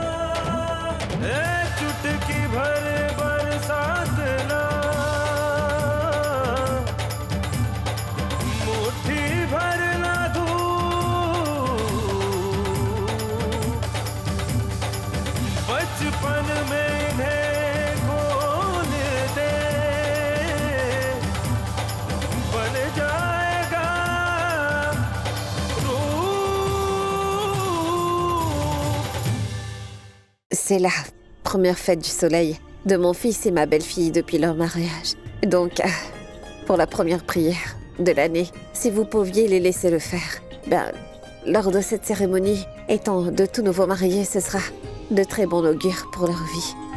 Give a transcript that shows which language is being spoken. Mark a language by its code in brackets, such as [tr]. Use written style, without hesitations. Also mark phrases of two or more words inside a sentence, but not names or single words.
[hi] चुटकी भर बरसात ना, मुट्ठी भर ना धूप, बचपन में इन्हें खोल दे, बन जाएगा रूप। [fr] C'est la première fête du soleil de mon fils et ma belle-fille depuis leur mariage. Donc, pour la première prière de l'année, si vous pouviez les laisser le faire, lors de cette cérémonie, étant de tout nouveau mariés, ce sera de très bon augure pour leur vie.